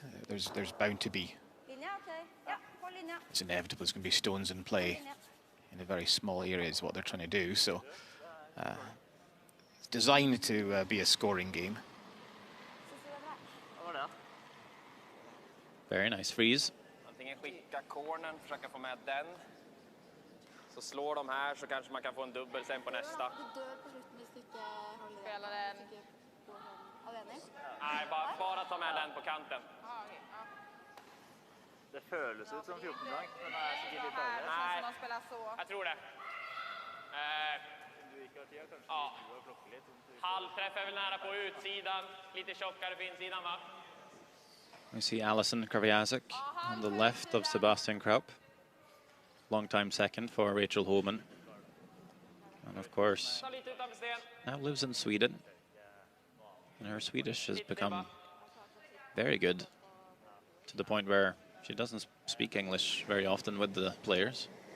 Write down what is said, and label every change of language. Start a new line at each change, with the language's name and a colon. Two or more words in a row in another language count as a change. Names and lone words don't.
English: There's bound to be, it's inevitable, there's going to be stones in play in a very small area is what they're trying to do. So it's designed to be a scoring game. Very nice freeze.
Swedish: Antingen skicka cornern, försöka få med den. Så slår de här så kanske man kan få en dubbel sen på nästa. Nej, bara ta med den på kanten.
Norwegian: Det føles ut som 14-dag, men det er sikkert litt dårlig.
Swedish: Nej, jag tror det. Ja. Halvträff är väl nära på utsidan. Lite tjockare på insidan, va?
English: We see Alison Kraviazek on the left of Sebastian Kraup. Long-time second for Rachel Holman. And of course, now lives in Sweden. And her Swedish has become very good to the point where she doesn't speak English very often with the players.